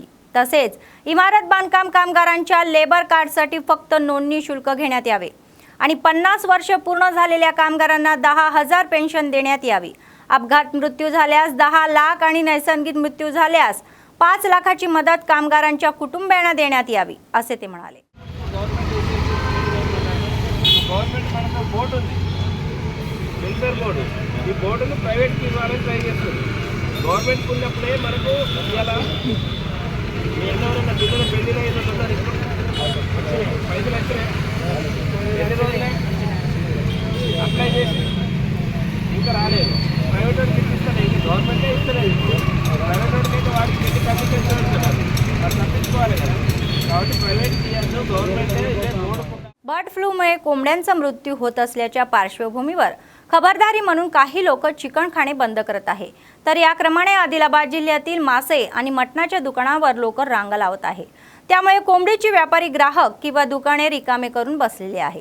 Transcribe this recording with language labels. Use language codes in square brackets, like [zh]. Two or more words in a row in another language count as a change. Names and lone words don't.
[mr] तसेच इमारत बांधकाम कामगारांच्या लेबर कार्डसाठी फक्त नोंदणी शुल्क घेण्यात यावे आणि 50 वर्ष पूर्ण झालेल्या कामगारांना 10,000 पेन्शन देण्यात यावी। अपघात मृत्यू झाल्यास 10 लाख आणि नैसर्गिक मृत्यू झाल्यास 5 लाखाची मदत कामगारांच्या कुटुंबियांना देण्यात यावी असे ते म्हणाले। [te] గవర్నమెంట్ మనకు బోర్డు ఉంది, [en] welfare board. [te] ఈ బోర్డును ప్రైవేట్కి ఇవ్వాలని ట్రై చేస్తుంది. గవర్నమెంట్కి ఉన్నప్పుడే మనకు ఇవాళ మీ ఎవరైనా పిల్లలు పెళ్లిలో ఏదో ఉన్నారు, ఇప్పుడు పైసలు వచ్చినాయి, ఎన్ని రోజులే అప్లై చేసి ఇంకా రాలేదు. ప్రైవేట్ వాడికి ఇస్తాను, ఇది గవర్నమెంటే ఇస్తలేదు. ప్రైవేట్ వాడికి అయితే వాడికి పెట్టి కమిషన్ ఇస్తున్నారు, అది తప్పించుకోవాలి కదా. కాబట్టి ప్రైవేట్కి ఇవ్వద్దు, గవర్నమెంటే ఇదే బోర్డు. [mr] बर्ड फ्लूमुळे कोंबड्यांचा मृत्यू होत असल्याच्या पार्श्वभूमीवर खबरदारी म्हणून काही लोक चिकन खाणे बंद करत आहे, तर या क्रमाने आदिलाबाद जिल्ह्यातील मासे आणि मटणाच्या दुकानावर लोक रांगा लावत आहे। त्यामुळे कोंबडीची व्यापारी ग्राहक किंवा दुकाने रिकामे करून बसलेले आहे।